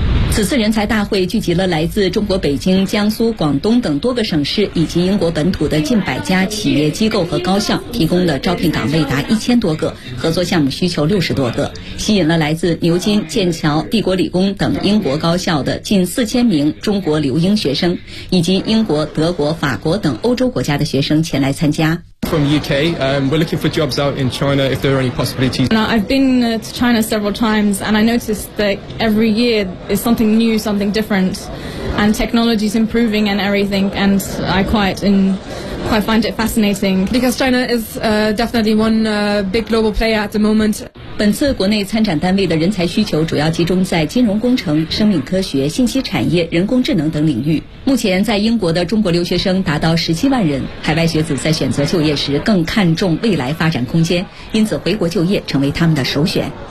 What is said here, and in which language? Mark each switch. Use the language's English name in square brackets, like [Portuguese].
[Chinese] 此次人才大会聚集了来自中国北京、江苏、广东等多个省市以及英国本土的近100家企业机构和高校，提供了招聘岗位达1000多个，合作项目需求60多个，吸引了来自牛津、剑桥、帝国理工等英国高校的近4000名中国留英学生，以及英国、德国、法国等欧洲国家的学生前来参加。 [English] From UK, we're looking for jobs out in China if there are any possibilities. Now, I've been to China several times and I noticed that every year is something new, something different, and technology is improving and everything, and I quite find it fascinating. Because China is definitely one big global player at the moment. [Chinese] 本次国内参展单位的人才需求主要集中在金融工程、生命科学、信息产业、人工智能等领域。目前在英国的中国留学生达到17万人，海外学子在选择就业时更看重未来发展空间，因此回国就业成为他们的首选。